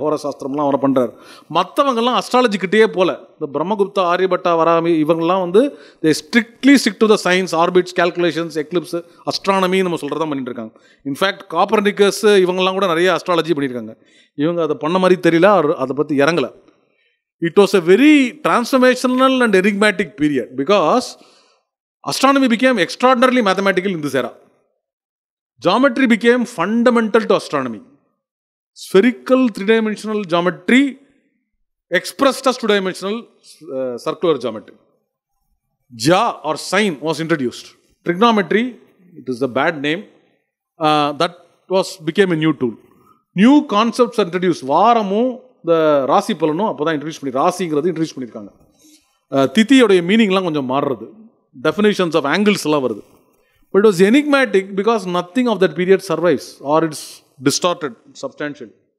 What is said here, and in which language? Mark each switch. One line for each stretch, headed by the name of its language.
Tamil: ஹோர சாஸ்திரம்லாம் அவரை பண்ணுறாரு. மற்றவங்கெல்லாம் அஸ்ட்ராலஜிக்கிட்டே போல. இந்த பிரம்மகுப்தா, ஆரியபட்டா, வராகமி இவங்கெல்லாம் வந்து
English: they strictly stick to the science,
Tamil: orbits, calculations, Eclipse, astronomy நம்ம சொல்கிறதா பண்ணிட்டு இருக்காங்க. இன்ஃபேக்ட் காப்பர்னிக்கஸ் இவங்கெல்லாம் கூட நிறைய அஸ்ட்ராலஜி பண்ணியிருக்காங்க. இவங்க அதை பண்ண மாதிரி தெரியல, அதை பற்றி இறங்கலை.
English: It was a very transformational and enigmatic period because astronomy became extraordinarily mathematical in this era. Geometry became fundamental to astronomy. Spherical three-dimensional geometry expressed as two-dimensional circular geometry. Ja or sign was introduced. Trigonometry, it is a bad name, that became a new tool. New concepts are introduced.
Tamil: Varamum இந்த ராசி பலனும் அப்போ தான் ராசிங்கிறது introduce பண்ணியிருக்காங்க. திதியோடைய மீனிங்லாம் கொஞ்சம் மாறுறது.
English: definitions of angles
Tamil: எல்லாம் வருது.
English: But it was enigmatic because nothing of that period survives or it's distorted substantial.